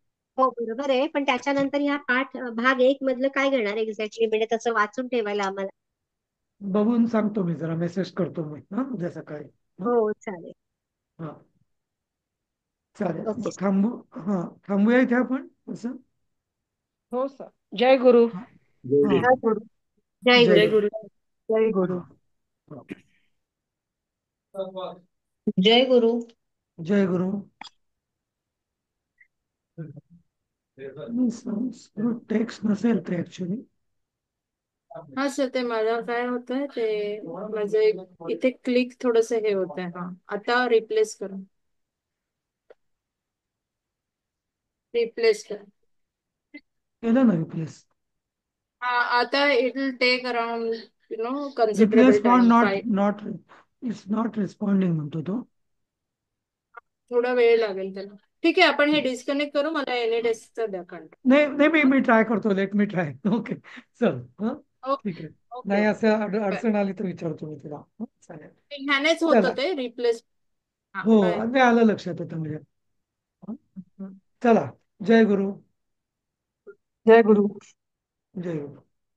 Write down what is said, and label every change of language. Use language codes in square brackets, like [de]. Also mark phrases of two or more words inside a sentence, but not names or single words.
[mr] हो, बरोबर आहे, पण त्याच्यानंतर ह्या भाग 1 मधलं काय घेणार एक्झॅक्टली, म्हणजे तसं वाचून ठेवायला आम्हाला. बघून सांगतो मी, जरा मेसेज करतो मी उद्या सकाळी. हो चालेल. हा चालेल, ओके. थांबूया इथे आपण असं. हो सर. जय गुरु. हा जय हा गुरु. जय जय जय गुरु. गुरु. गुरु. जय गुरु. हा. जय गुरु. जय गुरु. संस्कृत टेक्स्ट नसेल ते ऍक्च्युली. हा सर, ते मला काय होतंय ते माझं इथे क्लिक थोडस हे होत आहे. हा, आता रिप्लेस करा. रिप्लेस करा. केलं ना रिप्लेस. हा, आता [en] it will take around रिप्लेस कन्सिडरेबल फॉर टाइम. not it's not responding [mr] म्हणतो तो. थोडा वेळ लागेल त्याला. ठीक आहे, आपण हे डिस्कनेक्ट करू. मला एनएडेस्कचा द्या कंट्रोल. नाही नाही, मी ट्राय करतो. [en] let me try. [mr] ओके चल. ओके ठीक आहे. ओके नाही ओके. असं बाय. अडचण आली तर विचारतो मी तुला. चालेल. ह्यानेच चला. होतं ते रिप्लेस. हा, हो, बाय. नाही आलं लक्षात आता म्हणजे. हं? चला. जय गुरु. जय गुरु. जय गुरु.